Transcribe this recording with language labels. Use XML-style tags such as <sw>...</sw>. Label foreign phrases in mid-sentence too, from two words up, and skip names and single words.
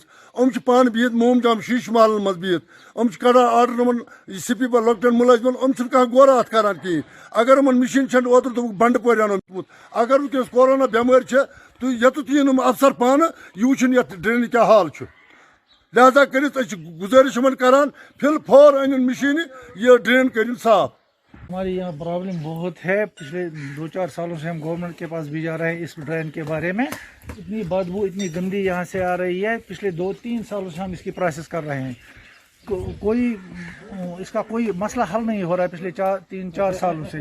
<ks>یِم چھِ پانہٕ بِہِتھ موم جام شیٖشہٕ محلن منٛز بِہِتھ, یِم چھِ کڑان آرڈر یِمن سپیٖکر لۄکٹٮ۪ن مُلٲزمن, یِم چھِنہٕ کانٛہہ غورا اتھ کران کِہیٖنۍ. اگر یِمن مِشیٖن چھنہٕ اوترٕ دوٚپُکھ بنڈٕ پورِ انو دیُتمُت, اگر وٕنکٮ۪س کورونا بٮ۪مٲرۍ چھےٚ تہٕ یوٚتتھ یِن یِم افسر پانہٕ یہِ وٕچھُن یتھ ڈرینہِ کیٛاہ حال چھُ. لہذا کٔرِتھ أسۍ چھِ گُزٲرِش یِمن کران فِل فور أنِن مِشیٖنہِ یہِ ڈرین کٔرِن صاف.</ks> <hi>हमारे यहाँ प्रॉब्लम बहुत है। पिछले 2-4 सालों से हम गवर्नमेंट के पास भी जा रहे हैं इस ड्रेन के बारे में। इतनी बदबू इतनी गंदी यहाँ से आ रही है। पिछले 2-3 सालों से हम इसकी प्रोसेस कर रहे हैं। कोई इसका कोई मसला हल नहीं हो रहा है पिछले 3-4 सालों से।</hi>